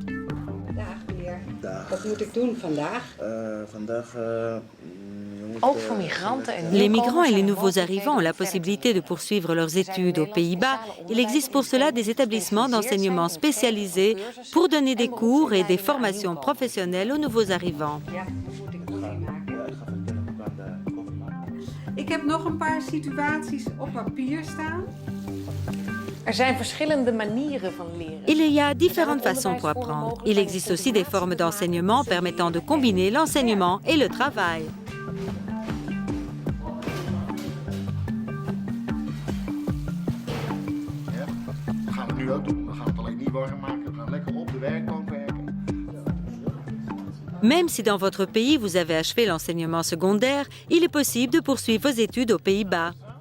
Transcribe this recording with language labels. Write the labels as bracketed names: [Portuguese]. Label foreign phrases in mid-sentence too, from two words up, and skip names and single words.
[French] Les migrants et les nouveaux arrivants ont la possibilité de poursuivre leurs études aux Pays-Bas. Il existe pour cela des établissements d'enseignement spécialisés pour donner des cours et des formations professionnelles aux nouveaux arrivants. [Dutch] Ik heb nog een paar situaties op papier staan. [French] Il y a différentes façons pour apprendre. Il existe aussi des formes d'enseignement permettant de combiner l'enseignement et le travail. Même si dans votre pays vous avez achevé l'enseignement secondaire, il est possible de poursuivre vos études aux Pays-Bas.